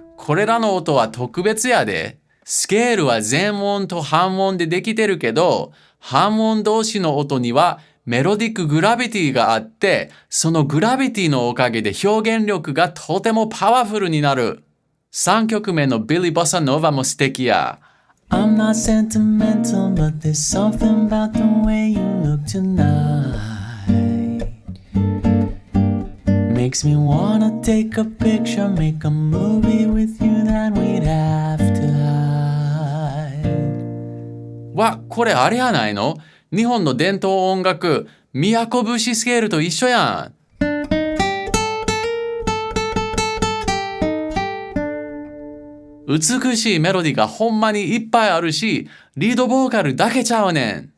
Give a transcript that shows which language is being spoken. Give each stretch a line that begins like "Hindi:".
Japanese: これらの音は特別やで。スケールは全音と半音でできてるけど、半音同士の音にはメロディックグラビティがあって、そのグラビティのおかげで表現力がとてもパワフルになる。 3曲目のビリー・ボサノバも素敵や。
English: I'm not sentimental, but there's something about the way you look tonight.Makes me wanna take a picture, make a movie with you that we'd have to hide.
Japanese: わ、これあれやないの？日本の伝統音楽、宮古節スケールと一緒やん。美しいメロディがほんまにいっぱいあるし、リードボーカルだけちゃうねん。